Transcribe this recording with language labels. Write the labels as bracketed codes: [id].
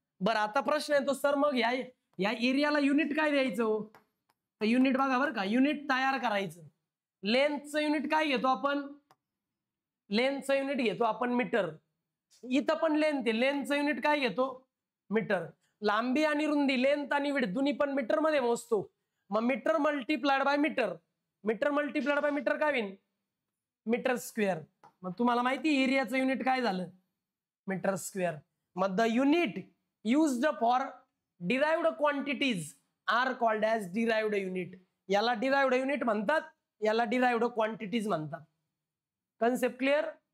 [mr] बरं आता प्रश्न येतो सर मग या एरियाला युनिट काय द्यायचं हो? तर युनिट बघा बरं का, युनिट तयार करायचं. लेंथचं युनिट काय घेतो आपण? लेंथचं युनिट घेतो आपण मीटर. इथं पण लेंथ आहे, लेंथचं युनिट काय घेतो? मीटर. लांबी आणि रुंदी, लेंथ आणि विड्थ दोन्ही पण मीटर मध्ये मोजतो. मग metre multiplied by metre, metre multiplied by metre काय होईल? Metre square. मग तुम्हाला माहिती एरियाचं युनिट काय झालं? Metre square. मग [en] The unit used for derived quantities are called as derived unit. [mr] याला डिराइव्ड युनिट म्हणतात, याला डिराइव्ड क्वांटिटीज म्हणतात. [en] Concept clear?